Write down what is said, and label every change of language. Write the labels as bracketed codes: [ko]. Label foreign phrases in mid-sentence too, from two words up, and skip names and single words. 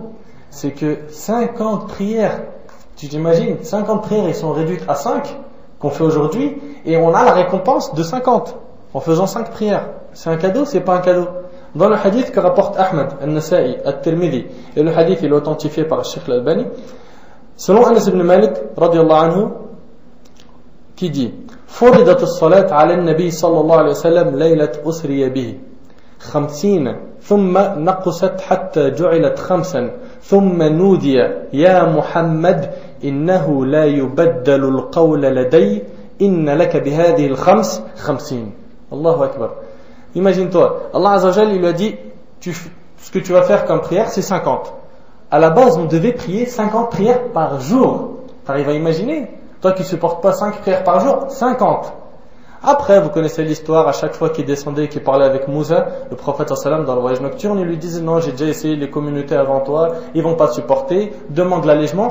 [fr] C'est que 50 prières, tu t'imagines, 50 prières, elles sont réduites à 5 qu'on fait aujourd'hui, et on a la récompense de 50 en faisant 5 prières. C'est un cadeau, c'est pas un cadeau. Dans le hadith que rapporte Ahmed, Al-Nasa'i, Al-Tirmidhi, et le hadith il est authentifié par le Cheikh Al-Albani, selon Anas ibn Malik, [ar] رضي الله عنه, [fr] qui dit: [ar] فرضت الصلاة على النبي صلى الله عليه وسلم ليلة أسري به 50 ثم نقصت حتى جعلت 5 ثم نودي يا محمد إنه لا يبدل القول لدي إن لك بهذه الخمس 50. الله أكبر. [fr] Imagine-toi, [ar] الله عز وجل, [fr] il lui a dit, ce que tu vas faire comme prière, c'est 50. À la base, on devait prier 50 prières par jour. T'arrives à imaginer? Toi qui ne supportes pas 5 prières par jour, 50. Après, vous connaissez l'histoire, à chaque fois qu'il descendait et qu'il parlait avec Moussa, le prophète sallam dans le voyage nocturne, il lui disait: non, j'ai déjà essayé les communautés avant toi, ils vont pas te supporter, demande l'allègement.